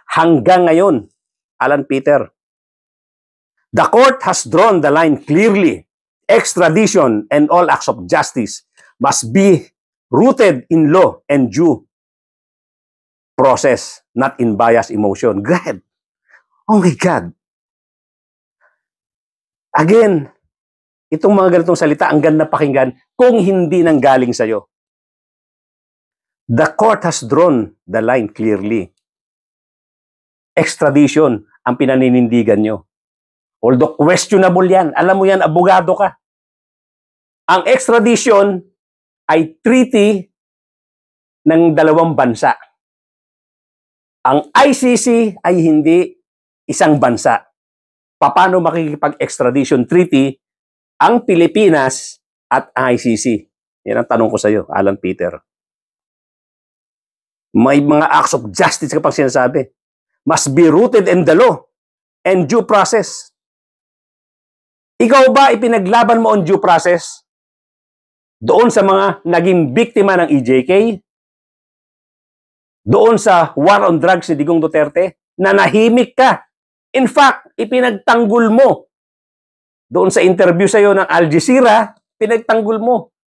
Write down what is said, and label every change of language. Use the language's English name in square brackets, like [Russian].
[Filipino] Hanggang ngayon, [English] Alan Peter, the court has drawn the line clearly. Extradition and all acts of justice must be rooted in law and due process, not in bias emotion. God! Oh my God! [Filipino] Again, itong mga ganitong salita, ang ganda pakinggan kung hindi nanggaling sa'yo. [English] The court has drawn the line clearly. Extradition [Filipino] ang pinaninindigan nyo. [English] Although questionable yan. [Filipino] Alam mo yan, abogado ka. Ang extradition ay treaty ng dalawang bansa. Ang ICC ay hindi isang bansa. Paano makikipag-extradition treaty ang Pilipinas at ICC? Yan ang tanong ko sa iyo, Alan Peter. May mga [English] acts of justice [Filipino] kapag sinasabi. [English] Must be rooted in the law and due process. [Filipino] Ikaw ba ipinaglaban mo ang due process doon sa mga naging biktima ng EJK? Doon sa war on drugs ni Digong Duterte? Nanahimik ka. [English] In fact, [Filipino] ipinagtanggol mo. Doon sa interview sa iyo ng Al Jazeera, pinagtanggol mo.